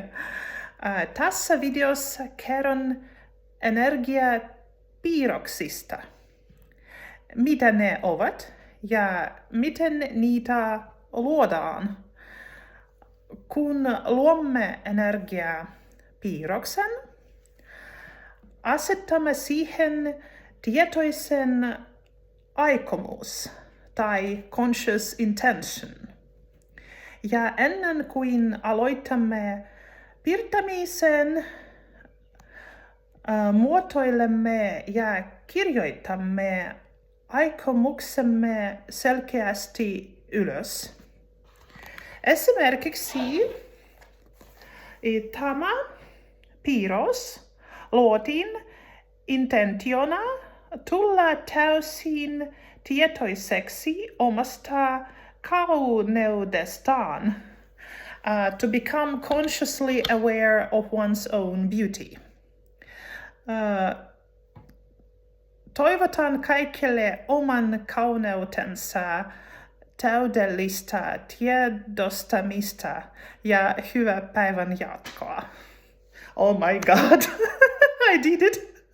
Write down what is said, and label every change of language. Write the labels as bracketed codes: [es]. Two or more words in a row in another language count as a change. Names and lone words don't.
[fi] Tässä videossa kerron energiapiirroksista, mitä ne ovat ja miten niitä luodaan. Kun luomme energiapiirroksen, asetamme siihen tietoisen aikomus tai [en] conscious intention. [fi] Ja ennen kuin aloitamme piirtämisen, muotoilemme ja kirjoitamme aikomuksemme selkeästi ylös. Esimerkiksi tämä piirros luotiin intentiona tulla täysin tietoiseksi omasta kauneudestaan. [en] To become consciously aware of one's own beauty. [fi] Toivotan kaikille oman kauneutensa täydellistä tiedostamista ja hyvää päivän jatkoa. [en] Oh my god, I did it!